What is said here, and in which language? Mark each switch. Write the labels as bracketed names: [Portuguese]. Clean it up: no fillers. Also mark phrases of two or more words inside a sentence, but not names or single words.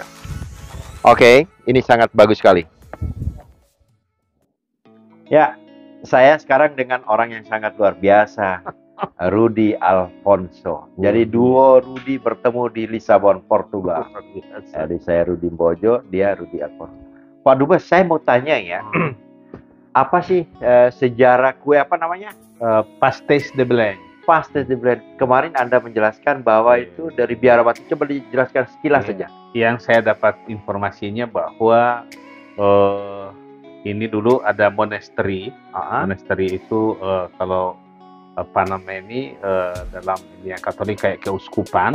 [Indonesian] Oke, ini sangat bagus sekali. Ya, saya sekarang dengan orang yang sangat luar biasa, Rudy Alfonso. Jadi duo Rudy bertemu di Lisabon, Portugal. Jadi saya Rudy Mbojo, dia Rudy Alfonso. Pak Dubes, saya mau tanya ya, apa sih sejarah kue apa namanya? Pastéis de Belém. Pastéis de Belém. Kemarin Anda menjelaskan bahwa itu dari Biarawati. Coba dijelaskan sekilas saja. Yang saya dapat informasinya bahwa ini dulu ada monasteri. Monasteri itu kalau apa namanya ini dalam dunia Katolik kayak keuskupan.